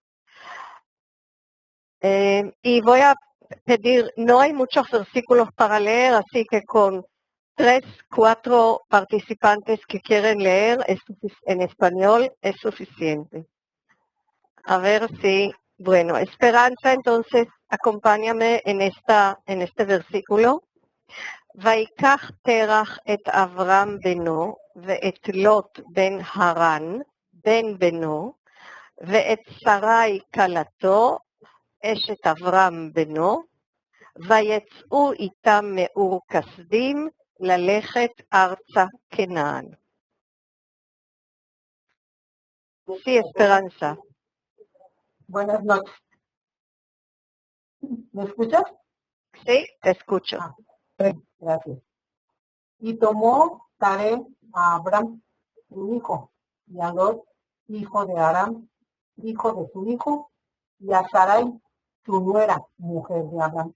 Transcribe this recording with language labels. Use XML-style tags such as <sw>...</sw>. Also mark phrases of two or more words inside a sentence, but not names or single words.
<es>Y voy a pedir, no hay muchos versículos para leer, así que con 3, 4 participantes que quieren leer en español es suficiente. A ver si, bueno, Esperanza, entonces acompáñame en este versículo.</es> <he>ויקח תרח את אברהם בנו, ואת לוט בן הרן, בן בנו, ואת שרי כלתו, אשת אברהם בנו, ויצאו איתם מאור כסדים ללכת ארצה כנען.</he> <es>Sí, Esperanza. Buenas noches. ¿Me escuchas? Sí, te escucho. Gracias. Y tomó Taré a Abraham, su hijo, y a Lot, hijo de Aram, hijo de su hijo, y a Sarai, su nuera, mujer de Abraham.</es>